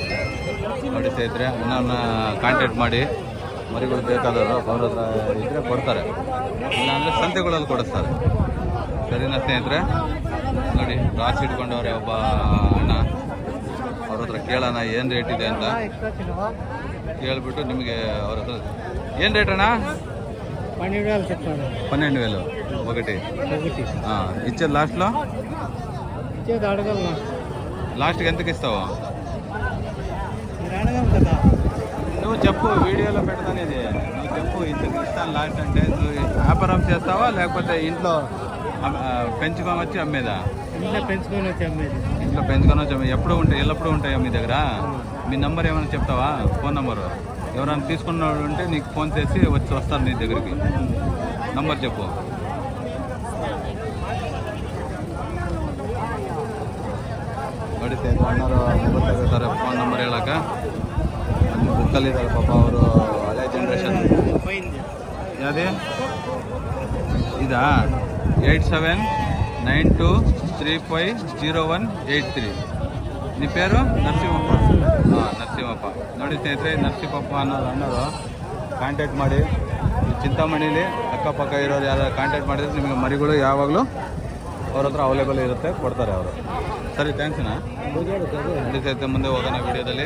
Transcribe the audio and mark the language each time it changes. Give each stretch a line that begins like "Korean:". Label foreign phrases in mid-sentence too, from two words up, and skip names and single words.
Kannada: ನೋಡಿ ಸ್ನೇಹಿತರೆ, ನನ್ನ ಕಾಂಟ್ಯಾಕ್ಟ್ ಮಾಡಿ ಮರಿಗಳು ಬೇಕಾದವರು ಅವ್ರ ಹತ್ರ ಇದ್ದರೆ ಕೊಡ್ತಾರೆ, ಇಲ್ಲಾಂದರೆ ಸಂತೆಗಳಲ್ಲಿ ಕೊಡಿಸ್ತಾರೆ. ಸರಿನಾ ಸ್ನೇಹಿತರೆ? ನೋಡಿ ರಾಸಿ ಇಟ್ಕೊಂಡವ್ರೆ ಒಬ್ಬ ಅಣ್ಣ, ಅವ್ರ ಹತ್ರ ಕೇಳೋಣ ಏನು ರೇಟ್ ಇದೆ ಅಂತ. ಕೇಳಿಬಿಟ್ಟು ನಿಮಗೆ ಅವ್ರ ಹತ್ರ ಏನು ರೇಟ್ ಅಣ್ಣ?
Telugu: 12,000 ఒకటి. ఇచ్చేది లాస్ట్లో? లాస్ట్కి ఎంతకి ఇస్తావు నువ్వు చెప్పు, వీడియోలో పెడతాను ఇది. నువ్వు చెప్పు ఇంతకు ఇస్తాను లాస్ట్ అంటే. నువ్వు వ్యాపారం చేస్తావా లేకపోతే ఇంట్లో పెంచుకొని వచ్చి అమ్మేదా? ఇంట్లో పెంచుకొని వచ్చి అమ్మేది. ఎల్లప్పుడూ ఉంటాయా మీ దగ్గర? మీ నంబర్ ఏమైనా చెప్తావా? ఫోన్ నంబరు ఎవరైనా తీసుకున్న వాళ్ళు ఉంటే నీకు ఫోన్ చేసి వస్తారు నీ దగ్గరికి. నంబర్ చెప్పు.
Kannada: ನಡೀತಾ ಅಣ್ಣರು ಗೊತ್ತಾಗಿರ್ತಾರೆ ಫೋನ್ ನಂಬರ್ ಹೇಳಕ್ಕೆ. ಅಲ್ಲಿ ಬುಕ್ಕಲ್ಲಿದ್ದಾರೆ ಪಾಪ, ಅವರು ಹಳೆ ಜನ್ರೇಷನ್. ಯಾವುದೇ ಇದಾ? 8792350183.
Telugu: నీ పేరు?
Kannada: ನರಸಿಂಹಪ್ಪ. ನರಸಿಂಹಪ್ಪ. ನೋಡಿ ಸ್ನೇಹಿತರೆ, ನರಸಿಂಹಪ್ಪ ಅಣ್ಣರು ಕಾಂಟ್ಯಾಕ್ಟ್ ಮಾಡಿ. ಚಿಂತಾಮಣಿಲಿ ಅಕ್ಕಪಕ್ಕ ಇರೋರು ಯಾರು ಕಾಂಟ್ಯಾಕ್ಟ್ ಮಾಡಿದ್ರೆ ನಿಮಗೆ ಮರಿಗಳು ಯಾವಾಗಲೂ ಅವ್ರ ಹತ್ರ ಅವೈಲೇಬಲ್ ಇರುತ್ತೆ, ಕೊಡ್ತಾರೆ ಅವರು. ಸರಿ, ಥ್ಯಾಂಕ್ಸ್ನಾ. ನಡೀತೈತೆ, ಮುಂದೆ ಹೋಗೋಣ ವಿಡಿಯೋದಲ್ಲಿ.